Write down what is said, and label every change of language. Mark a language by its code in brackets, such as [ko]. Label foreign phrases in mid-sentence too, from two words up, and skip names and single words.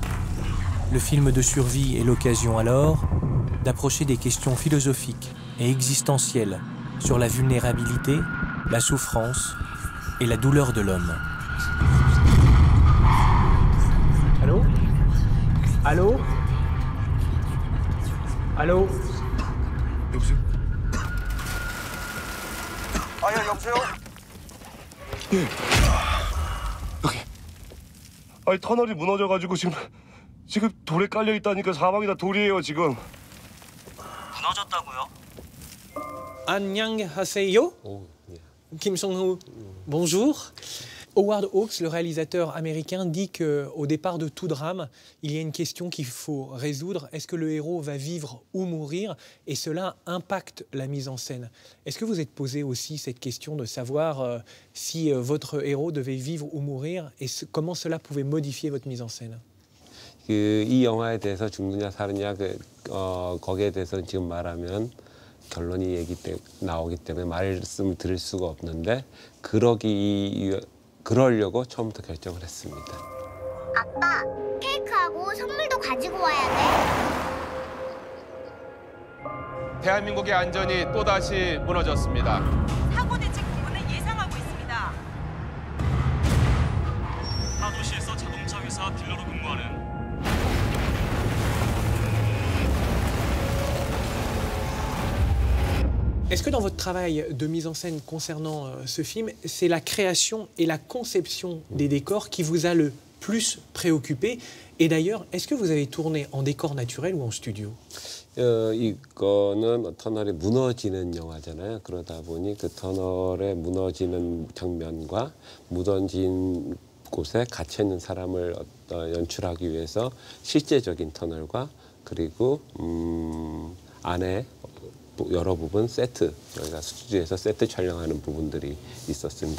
[fr] Le film de survie est l'occasion alors d'approcher des questions philosophiques et existentielles sur la vulnérabilité, la souffrance et la douleur de l'homme. Allô? Allô? Allô? [ko] 여보세요? 야, 여보세요? 예. 여기. 아니, 터널이 무너져가지고 지금 돌에 깔려 있다니까 사방이 다 돌이에요, 지금. 무너졌다고요? Annyeonghaseyo. [fr] Kim Song-woo, bonjour. Howard Hawks, le réalisateur américain, dit qu'au départ de tout drame, il y a une question qu'il faut résoudre. Est-ce que le héros va vivre ou mourir? Et cela impacte la mise en scène. Est-ce que vous êtes posé aussi cette question de savoir si votre héros devait vivre ou mourir et comment cela pouvait modifier votre mise en scène? [ko] 이 영화에 대해서 죽느냐 사느냐 거기에 대해서는 지금 말하면 결론이 나오기 때문에 말씀을 드릴 수가 없는데 그러려고 처음부터 결정을 했습니다. 아빠, 케이크하고 선물도 가지고 와야 돼. 대한민국의 안전이 또다시 무너졌습니다. 사고 대책 부분을 예상하고 있습니다. 타도시에서 자동차 회사 딜러로 근무하는 [fr] Est-ce que dans votre travail de mise en scène concernant ce film, c'est la création et la conception des décors qui vous a le plus préoccupé? Et d'ailleurs, est-ce que vous avez tourné en décor naturel ou en studio? [ko] 이거는 터널이 무너지는 영화잖아요. 그러다 보니 그 터널에 무너지는 장면과 무너진 곳에 갇혀 있는 사람을 연출하기 위해서 실제적인 터널과 그리고 안에 여러 부분 세트, 저희가 스튜디오에서 세트 촬영하는 부분들이 있었습니다.